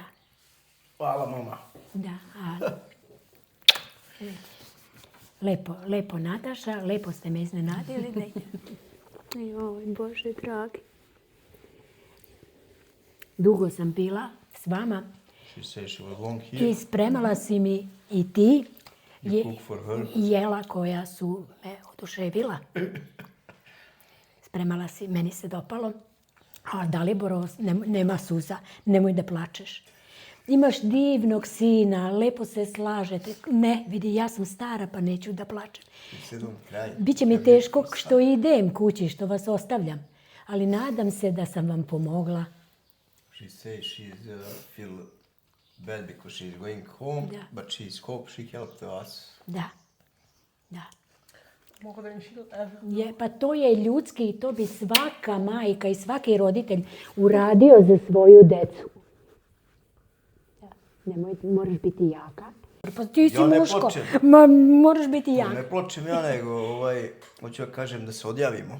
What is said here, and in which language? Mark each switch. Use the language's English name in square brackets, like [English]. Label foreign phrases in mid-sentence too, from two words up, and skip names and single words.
[Serbian] Hvala, mama. da. Lepo Nataša, lepo ste me iznenadili. Joj, Bože dragi. Dugo sam bila s vama [English] She says she was long here. [Serbian] i spremala si mi i ti [English] You cook for her. [Serbian] jela koja su me oduševila. Spremala si, meni se dopalo. A Daliborovo, nema suza, nemoj da plačeš. Imaš divnog sina, lepo se slažete. Ne, vidi, ja sam stara pa neću da plačem. Biće mi teško što idem kući, što vas ostavljam. Ali nadam se da sam vam pomogla. [English] She says she feel bad because she's going home, [Serbian] Da. [English] but she's hope she helped us. [Serbian] Da. Mogu da im feel ever. Pa to je ljudski i to bi svaka majka i svaki roditelj uradio za svoju decu. Nemoj, moraš biti jaka. Pa ti si Ja ne muško. plačem. Ma, moraš biti jaka. Ne plačem ja, nego hoću da kažem da se odjavimo.